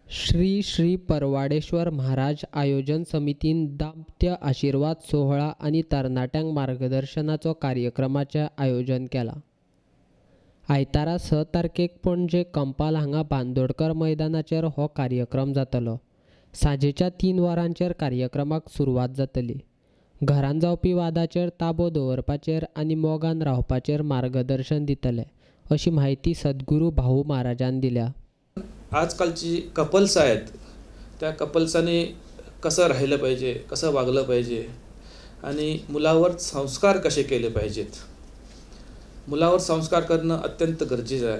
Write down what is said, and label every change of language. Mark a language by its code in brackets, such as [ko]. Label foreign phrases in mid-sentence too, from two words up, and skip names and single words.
[kok] श्री श्री परवाडेश्वर महाराज आयोजन समितीन दाम्पत्य आशीर्वाद सोहळा आणि तरणाट्यांक मार्गदर्शनाचो कार्यक्रमाचें आयोजन केलां. आयतारा 6 तारखेक पणजे कंपाल हांगा बांदोडकर मैदानाचेर हो कार्यक्रम जातलो. सांजेच्या 3 वरांचेर कार्यक्रमाक सुरवात जातली. घरांत जावपी वादाचेर ताबो दवरपाचेर आनी मोगान रावपाचेर मार्गदर्शन दितले, अशी माहिती सद्गुरू भाऊ महाराजान दिल्या. [mr] आजकालची कपल्स आहेत, त्या कपल्सांनी कसं राहिलं पाहिजे, कसं वागलं पाहिजे आणि मुलावर संस्कार कसे केले पाहिजेत. मुलावर संस्कार करणं अत्यंत गरजेचं आहे.